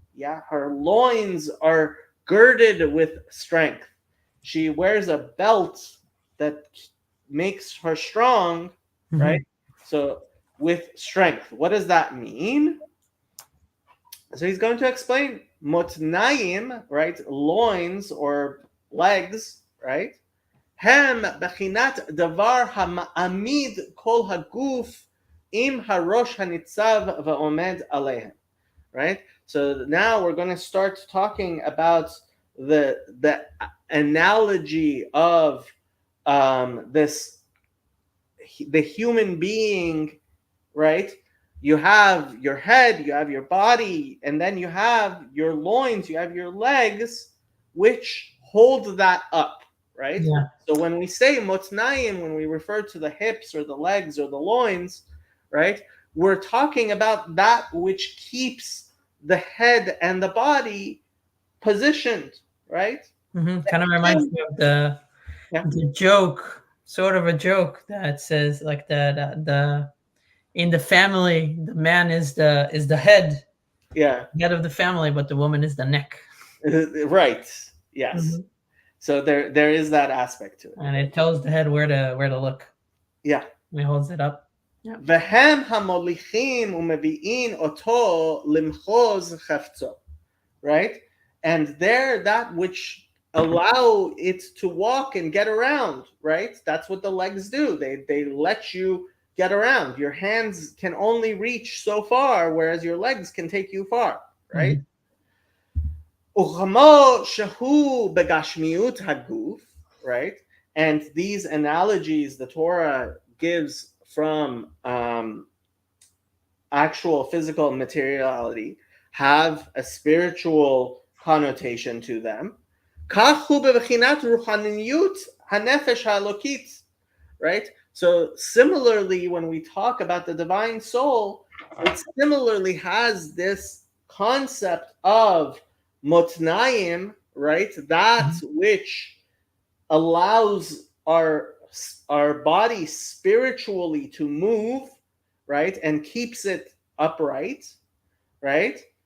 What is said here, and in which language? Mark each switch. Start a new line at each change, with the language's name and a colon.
English: Yeah, her loins are girded with strength. She wears a belt that makes her strong, right? Mhm. So with strength, what does that mean? So he's going to explain motnaim, right? Loins or legs, right?
Hebrew: הם בחינת דבר המעמיד כל הגוף עם הראש הניצב ועומד עליהם, right?
English: So now we're going to start talking about the analogy of this the human being, right? You have your head, you have your body, and then you have your loins, you have your legs, which hold that up, right? Yeah. So when we say motnayim, when we refer to the hips or the legs or the loins, right, we're talking about that which keeps the head and the body positioned, right? Kind of reminds me of Yeah, the joke, sort of a joke that says like that the in the family the man is the yeah, head of the family, but the woman is the neck. right. Yes. Hmm. So there is that aspect to it. And it tells the head where to look. Yeah. And it holds it up. Yeah.
Hebrew: והם המוליכים ומביאים אותו למחוז חפצו, right?
English: And they're that which allow it to walk and get around, right? That's what the legs do. They let you get around. Your hands can only reach so far, whereas your legs can take you far, right? Hmm.
Hebrew: וכמו שהוא בגשמיות הגוף, right?
English: And these analogies the Torah gives from actual physical materiality have a spiritual connotation to them.
Hebrew: כך הוא בבחינת רוחניות הנפש האלוקית, right?
English: So similarly, when we talk about the divine soul, it similarly has this concept of motnaim, right? That which allows our body spiritually to move, right, and keeps it upright, right?